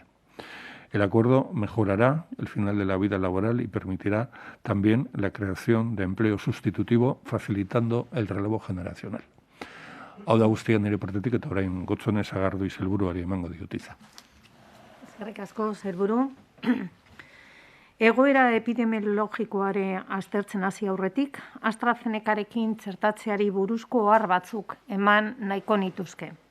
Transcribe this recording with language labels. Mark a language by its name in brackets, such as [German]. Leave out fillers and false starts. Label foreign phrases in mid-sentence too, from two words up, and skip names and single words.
[Spanish] El acuerdo mejorará el final de la vida laboral y permitirá también la creación de empleo sustitutivo, facilitando el relevo generacional. [Basque] Hau da guztia nire partetik eta orain Gotzone Sagardui sailburuari emango diot hitza. Eskerrik asko, sailburu. Egoera epidemiologikoare aztertzen hasi aurretik, AstraZenecarekin txertatzeari buruzko ohar batzuk eman nahiko nituzke.